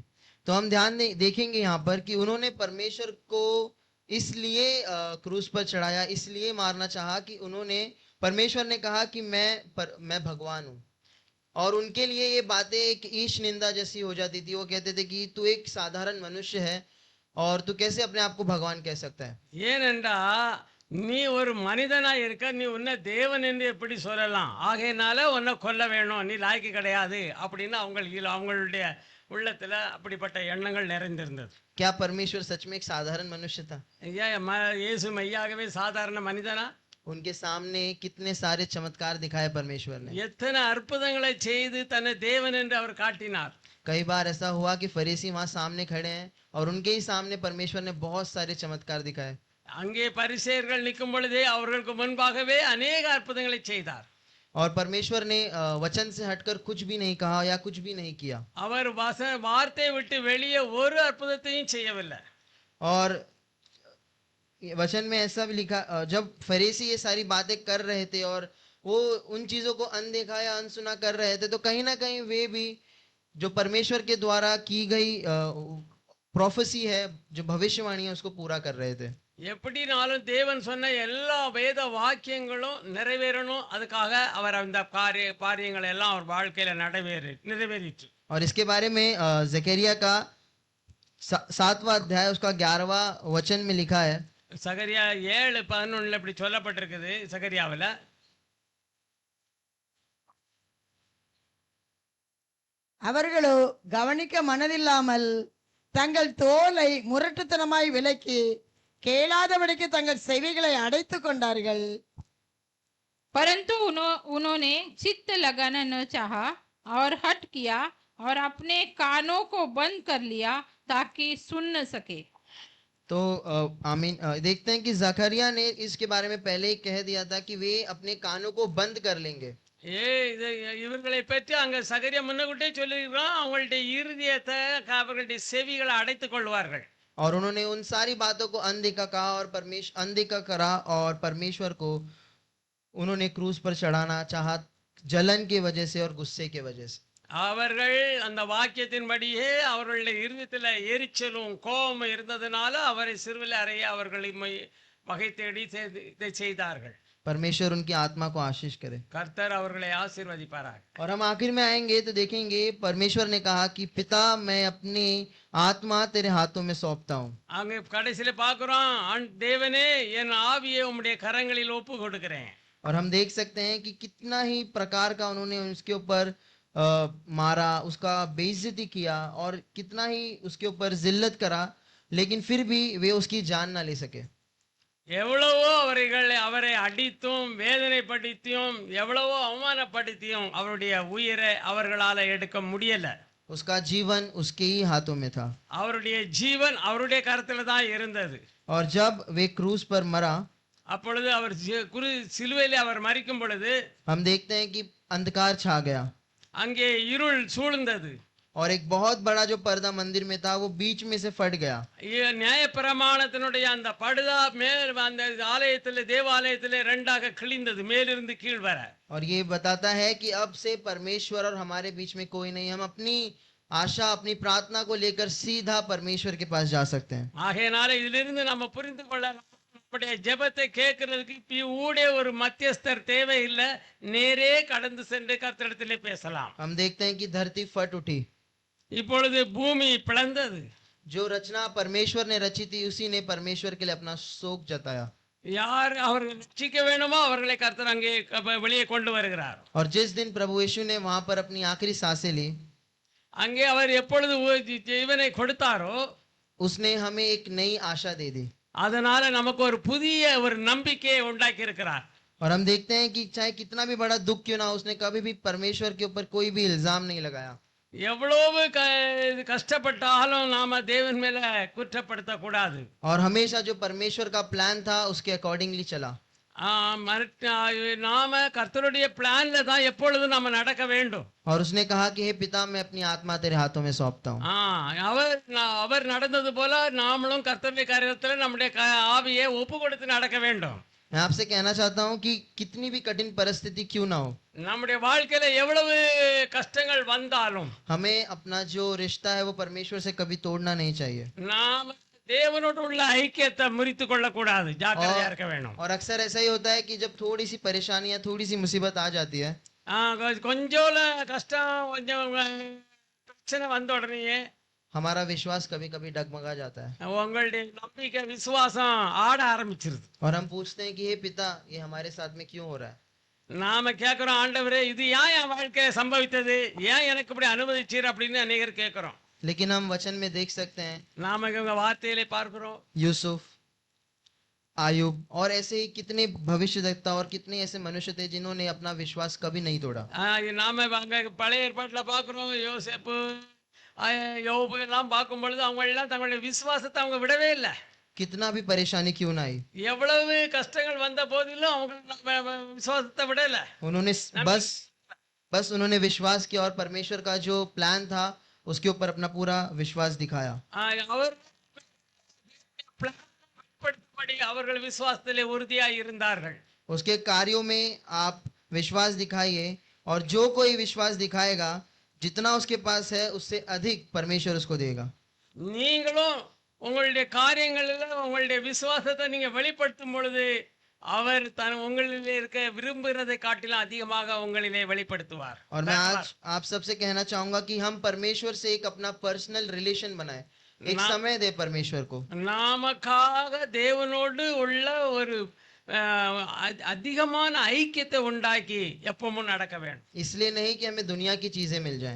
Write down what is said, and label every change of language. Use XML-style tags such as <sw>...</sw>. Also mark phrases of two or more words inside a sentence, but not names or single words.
<hi>तो हम देखेंगे यहाँ पर कि उन्होंने परमेश्वर को इसलिए क्रूस पर चढ़ाया, इसलिए मारना चाहा कि उन्होंने परमेश्वर ने कहा कि मैं भगवान हूँ, और उनके लिए ये बातें एक ईश निंदा जैसी हो जाती थी। वो कहते थे कि तू एक साधारण मनुष्य है और तू कैसे अपने आप को भगवान कह सकता है।</hi> <ta>ஏனென்றா நீ ஒரு மனிதனா இருக்க, நீ உன்னை தேவன் என்று எப்படி சொல்லலாம்? ஆகையினால உன்னை கொல்ல வேணும், நீ லாய்க்கு கிடையாது அப்படின்னு அவங்களுடைய உள்ளத்துல அப்படிப்பட்ட எண்ணங்கள் நிறைந்திருந்தது।</ta> <hi>क्या परमेश्वर सच में एक साधारण मनुष्य था?</hi> <ta>இயேசு மெய்யாகவே சாதாரண மனிதனா?</ta> <hi>उनके सामने कितने सारे चमत्कार दिखाए परमेश्वर ने।</hi> <ta>எத்தனை அற்புதங்களை செய்து தன்னை தேவன் என்று அவர் காட்டினார்।</ta> <hi>कई बार ऐसा हुआ कि फरीसी वहां सामने खड़े हैं और उनके ही सामने परमेश्वर ने बहुत सारे चमत्कार दिखाए।</hi> <ta>அங்கே பரிசேயர்கள் நிற்கும் பொழுதே அவர்களுக்கு முன்பாகவே अनेक அற்புதங்களை செய்தார்।</ta> <hi>और परमेश्वर ने वचन से हटकर कुछ भी नहीं कहा या कुछ भी नहीं किया।</hi> <ta>அவர் வார்த்தையை விட்டு வெளியே ஒரு அற்புதத்தையும் செய்யவில்லை।</ta> <hi>और वचन में ऐसा भी लिखा, जब फरीसी ये सारी बातें कर रहे थे और वो उन चीजों को अनदेखा या अनसुना कर रहे थे, तो कहीं ना कहीं वे भी जो परमेश्वर के द्वारा की गई प्रोफेसी है, जो भविष्यवाणी है, उसको पूरा कर रहे थे।</hi> <ta>எப்படினாலும் தேவன் சொன்ன எல்லா வேத வாக்கியங்களும் நிறைவேறணும், அதுக்காக அவர் அந்த காரியங்களை எல்லாம் அவர் வாழ்க்கையில நிறைவேறிச்சு।</ta> <hi>और इसके बारे में जकरिया का 7वां अध्याय उसका 11वां वचन में लिखा है।</hi> <ta>சகரியா 7:11 இப்படி சொல்லப்பட்டிருக்குது। சகரியாவில் அவர்களோ கவனிக்க மனதில்லாமல் தங்கள் தோலை முரட்டுத்தனமாய் விலக்கி கேளாதபடிக்கு தங்கள் செவிகளை அடைத்துக் கொண்டார்கள்।</ta> <hi>परंतु उन्होंने चित्त लगाना न चाहा और हट किया और अपने कानों को बंद कर लिया ताकि सुन न सके। तो आमीन। देखते हैं कि जकरिया ने इसके बारे में पहले ही कह दिया था कि वे अपने कानों को बंद कर लेंगे।</hi> <ta>இவர்களை பற்றி அங்க சகரியா முன்னக்கூட்டே சொல்லியிருக்கிறோம், அவங்களுடைய இருதயத்தை அவர்களுடைய செவிகளை அடைத்துக் கொள்வார்கள்।</ta> <hi>और उन्होंने उन सारी बातों को अनदेखा कहा और अनदेखा करा, और परमेश्वर को उन्होंने क्रूस पर चढ़ाना चाहा, जलन की वजह से और गुस्से की वजह से।</hi> <ta>அவர்கள் அந்த வாக்கியத்தின்படியே அவர்களுடைய இருதயத்தில் எரிச்சலும் கோபமும் இருந்ததுனால அவரை சிறுவில் அறைய அவர்களை வகை தேடி இதை செய்தார்கள்।</ta> <hi>परमेश्वर उनकी आत्मा को आशीष करे।</hi> <ta>கர்த்தர் அவர்களை ஆசீர்வதிப்பாராக।</ta> <hi>और हम आखिर में आएंगे तो देखेंगे परमेश्वर ने कहा कि पिता मैं अपनी आत्मा तेरे हाथों में सौंपता हूँ।</hi> <ta>அங்க கடைசியில பார்க்கிறோம், தேவனே என் ஆவியை உம்முடைய கரங்களில் ஒப்பு கொடுக்கிறேன்।</ta> <hi>और हम देख सकते हैं कि कितना ही प्रकार का उन्होंने उसके ऊपर मारा, उसका बेइज्जती किया और कितना ही उसके ऊपर जिल्लत करा, लेकिन फिर भी वे उसकी जान ना ले सके।</hi> <ta>எவ்வளவோ அவரை அடித்தும் வேதனைப்படுத்தியும் எவ்வளவோ அவமானப்படுத்தியும் அவருடைய உயிரை அவர்களால எடுக்க முடியல.</ta> <hi>उसका जीवन उसके ही हाथों में था।</hi> <ta>அவருடைய ஜீவன் அவருடைய கரத்துல தான் இருந்தது.</ta> <hi>और जब वे क्रूस पर मरा,</hi> <ta>அப்பொழுது அவர் சிலுவையிலே அவர் மரிக்கும் பொழுது</ta> <hi>हम देखते हैं कि अंधकार छा गया</hi> <ta>அங்கே இருள் சூழ்ந்தது.</ta> <hi>और एक बहुत बड़ा जो पर्दा मंदिर में था वो बीच में से फट गया।</hi> <ta>நியாயப்பிரமாணத்தினுடைய அந்த படுதா மேல் அந்த ஆலயத்திலே தேவாலயத்திலே ரெண்டாக கிழிந்தது மேலிருந்து கீழ் வர.</ta> <hi>और ये बताता है कि अब से परमेश्वर और हमारे बीच में कोई नहीं, हम अपनी आशा अपनी प्रार्थना को लेकर सीधा परमेश्वर के पास जा सकते हैं।</hi> <ta>ஆகையினால இதிலிருந்து நம்ம புரிந்து கொள்ளலாம், நம்முடைய ஜெபத்தை கேட்கறதுக்கு ஊடே ஒரு மத்தியஸ்தர் தேவையில்லை, நேரே கடந்து சென்று கர்த்தரிடத்திலே பேசலாம்.</ta> <hi>हम देखते हैं कि धरती फट उठी,</hi> <ta>இப்பொழுது பூமி பிளந்தது.</ta> <hi>जो रचना परमेश्वर ने रची थी उसी ने परमेश्वर के लिए अपना शोक जताया।</hi> <ta>யார் அவர்கள் ரட்சிக்க வேண்டுமோ அவர்களை கர்த்தர் அங்கே வெளியே கொண்டு வருகிறார்.</ta> <hi>और जिस दिन प्रभु यीशु ने वहां पर अपनी आखिरी सांसें ली,</hi> <ta>அங்கே அவர் எப்பொழுது ஜீவனை கொடுத்தாரோ</ta> <hi>उसने हमें एक नई आशा दे दी।</hi> <ta>அதனால நமக்கு ஒரு புதிய ஒரு நம்பிக்கையை உண்டாக்கி இருக்கிறார்.</ta> <hi>और हम देखते हैं कि चाहे कितना भी बड़ा दुख क्यों ना हो, उसने कभी भी परमेश्वर के ऊपर कोई भी इल्जाम नहीं लगाया।</hi> <ta>எவ்வளவு கஷ்டப்பட்டாலும் நாம தேவன் மேல குற்றப்படுத்த கூடாது.</ta> <hi>और हमेशा जो परमेश्वर का प्लान था उसके अकॉर्डिंगली चला।</hi> <ta>நாம கர்த்தருடைய பிளான்ல தான் எப்பொழுதும் நாம நடக்க வேண்டும்.</ta> <hi>और उसने कहा कि हे पिता, मैं अपनी आत्मा तेरे हाथों में सौंपता हूँ।</hi> <ta>அவர் நடந்தது போல நாமளும் கர்த்தருடைய காரியத்துல நம்முடைய ஆவியை ஒப்பு கொடுத்து நடக்க வேண்டும்.</ta> <hi>मैं आपसे कहना चाहता हूँ कि कितनी भी कठिन परिस्थिति क्यों ना हो,</hi> <ta>நம்முடைய வாழ்க்கையில எவ்வளவு கஷ்டங்கள் வந்தாலும்</ta> <hi>हमें अपना जो रिश्ता है वो परमेश्वर से कभी तोड़ना नहीं चाहिए।</hi> <ta>நாம தேவனோடு உள்ள ஐக்கியத்தை முறித்து கொள்ள கூடாது, ஜாக்கிரதையா இருக்க வேண்டும்.</ta> <hi>और अक्सर ऐसा ही होता है कि जब थोड़ी सी परेशानी या थोड़ी सी मुसीबत आ जाती है,</hi> <ta>கொஞ்சம் கஷ்டம் கொஞ்சம் பிரச்சனை வந்த உடனே</ta> <hi>हमारा विश्वास कभी कभी डगमगा जाता है</hi> <ta>உங்களுடைய நம்பிக்கை விசுவாசம் ஆட ஆரம்பிச்சிருது.</ta> <hi>और हम पूछते हैं कि हे पिता, ये हमारे साथ में क्यों हो रहा है।</hi> <ta>நாம கேட்கிறோம், ஆண்டவரே இது ஏன் என் வாழ்க்கையில சம்பவித்தது, ஏன் எனக்கு இப்படி அனுமதிச்சீர் அப்படின்னு அநேகர் கேட்கிறோம்.</ta> <hi>लेकिन हम वचन में देख सकते हैं</hi> <ta>நாம இவங்க வார்த்தையிலே பார்க்கிறோம்,</ta> <hi>यूसुफ, आयुब और ऐसे ही कितने भविष्यद्वक्ता और कितने ऐसे मनुष्य थे जिन्होंने अपना विश्वास कभी नहीं तोड़ा।</hi> <ta>நாம அங்க பழைய ஏற்பாட்டுல பார்க்கிறோம், யோசேப்பு யோபு எல்லாம் பார்க்கும் பொழுது அவங்க எல்லாம் தங்களுடைய விசுவாசத்தை அவங்க விடவே இல்லை.</ta> <hi>कितना भी परेशानी क्यों ना आई,</hi> <ta>எவ்வளவு கஷ்டங்கள் வந்த போதிலும் அவங்க விசுவாசத்தை விடல.</ta> <hi>उन्होंने बस उन्होंने विश्वास किया और परमेश्वर का जो प्लान था उसके ऊपर अपना पूरा विश्वास दिखाया।</hi> <ta>அவர் அவர்கள் விசுவாசத்திலே உறுதியாய் இருந்தார்கள்.</ta> <hi>उसके कार्यों में आप विश्वास दिखाइए, और जो कोई विश्वास दिखाएगा, जितना उसके पास है उससे अधिक परमेश्वर उसको देगा।</hi> <ta>நீங்களும் உங்களுடைய காரியங்களில் உங்களுடைய விசுவாசத்தை நீங்க வெளிப்படுத்தும் பொழுது அவர் உங்களிலே இருக்க விரும்புகிறதை காட்டிலும் அதிகமாக உங்களிலே வெளிப்படுத்துவார்.</ta> <hi>और मैं आज आप सबसे कहना चाहूंगा कि हम परमेश्वर से एक अपना</hi> <en>personal relation</en> <hi>बनाए, एक समय दे परमेश्वर को।</hi> <ta>நமக்காக தேவனோடு உள்ள ஒரு அதிகமான ஐக்கியத்தை உண்டாக்கி எப்பவும் நடக்க வேண்டும்.</ta> <hi>इसलिए नहीं कि हमें दुनिया की चीजें मिल जाएं,</hi>